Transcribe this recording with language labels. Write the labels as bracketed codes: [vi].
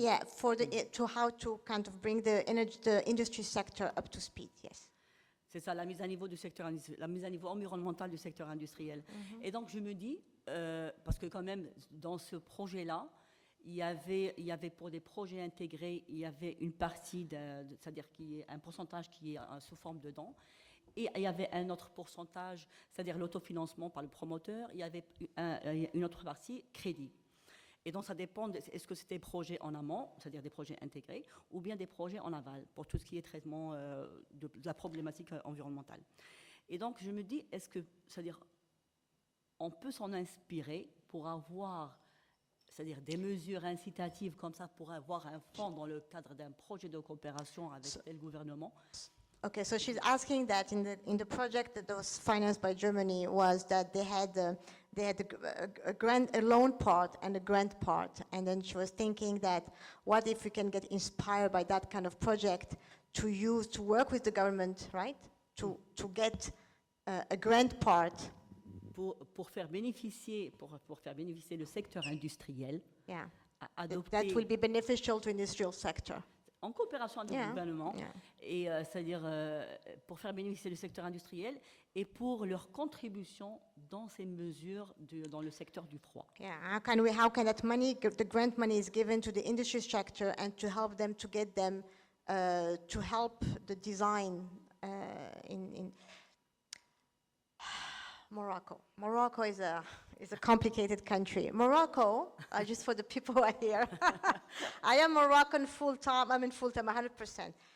[en] Yeah, how to kind of bring the industry sector up to speed, yes. [fr] C'est ça, la mise à niveau environnementale du secteur industriel. Et donc je me dis, parce que quand même dans ce projet-là, il y avait pour des projets intégrés, il y avait une partie, c'est-à-dire un pourcentage qui est sous forme de dons, et il y avait un autre pourcentage, c'est-à-dire l'autofinancement par le promoteur, il y avait une autre partie crédit. Et donc ça dépend, est-ce que c'est des projets en amont, c'est-à-dire des projets intégrés, ou bien des projets en aval, pour tout ce qui est traitement de la problématique environnementale. Et donc je me dis, est-ce que, c'est-à-dire, on peut s'en inspirer pour avoir, c'est-à-dire des mesures incitatives comme ça, pour avoir un fonds dans le cadre d'un projet de coopération avec tel gouvernement. [en] Okay, so she's asking that in the project that was financed by Germany was that they had a loan part and a grant part, and then she was thinking that what if we can get inspired by that kind of project to work with the government, right? To get a grant part. [fr] Pour faire bénéficier le secteur industriel. [en] Yeah. [fr] Adopter, [en] that will be beneficial to industrial sector. [fr] en coopération avec le [en] Yeah, [fr] gouvernement, [en] yeah. [fr] et c'est-à-dire pour faire bénéficier le secteur industriel et pour leur contribution dans ces mesures dans le secteur du froid. [en] Yeah, how can that money, the grant money is given to the industry sector and to help them to get them to help the design in Morocco. Morocco is a complicated country. Morocco, just for the people who are here, I am Moroccan full-time, 100%.